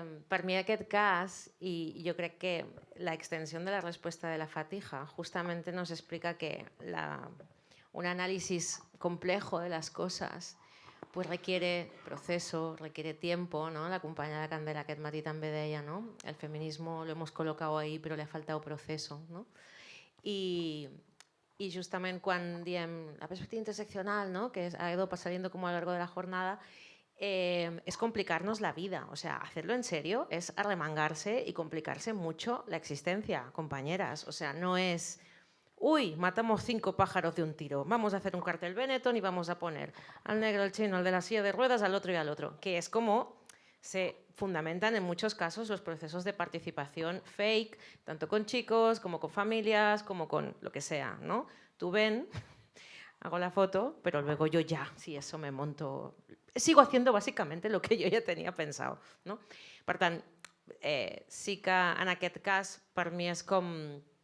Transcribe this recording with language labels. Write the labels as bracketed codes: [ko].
[ca] Per mi aquest cas, [es] y yo creo que la extensión de la respuesta de la Fatija justamente nos explica que un análisis complejo de las cosas pues requiere proceso, requiere tiempo, ¿no? [ca] La companya de Candela aquest matí també deia, ¿no? [es] El feminismo lo hemos colocado ahí pero le ha faltado proceso, ¿no? [ca] Y justament quan diem la perspectiva interseccional, ¿no? [es] Que ha ido saliendo como a lo largo de la jornada, es complicarnos la vida, o sea, hacerlo en serio es arremangarse y complicarse mucho la existencia, compañeras, o sea, no es, uy, matamos 5 pájaros de un tiro, vamos a hacer un cartel Benetton y vamos a poner al negro, al chino, al de la silla de ruedas, al otro y al otro, que es como se fundamentan en muchos casos los procesos de participación fake, tanto con chicos como con familias, como con lo que sea, ¿no? Tú ven, hago la foto, pero luego yo ya, si eso me monto... Sigo haciendo [ca] bàsicament lo que jo ja tenia pensat. No? Per tant, sí que en aquest cas per mi és com